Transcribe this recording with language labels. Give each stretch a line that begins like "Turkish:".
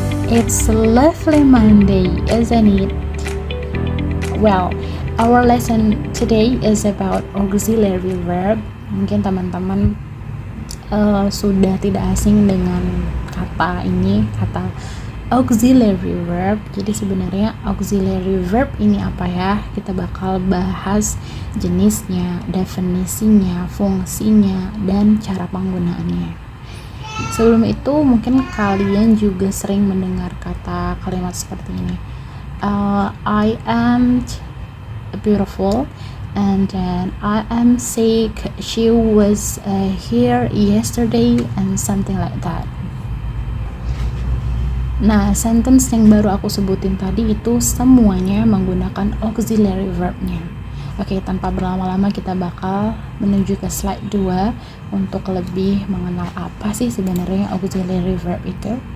English: It's a lovely Monday, isn't it? Well, our lesson today is about auxiliary verb.
Indonesian: Mungkin teman-teman sudah tidak asing dengan kata ini, kata auxiliary verb. Jadi sebenarnya auxiliary verb ini apa ya? Kita bakal bahas jenisnya, definisinya, fungsinya, dan cara penggunaannya. Sebelum itu mungkin kalian juga sering mendengar kalimat seperti ini.
English: I am beautiful, and then I am sick, she was here yesterday, and something like that.
Indonesian: Nah, sentence yang baru aku sebutin tadi itu semuanya menggunakan auxiliary verbnya. Oke, tanpa berlama-lama kita bakal menuju ke slide 2 untuk lebih mengenal apa sih sebenarnya auxiliary verb itu.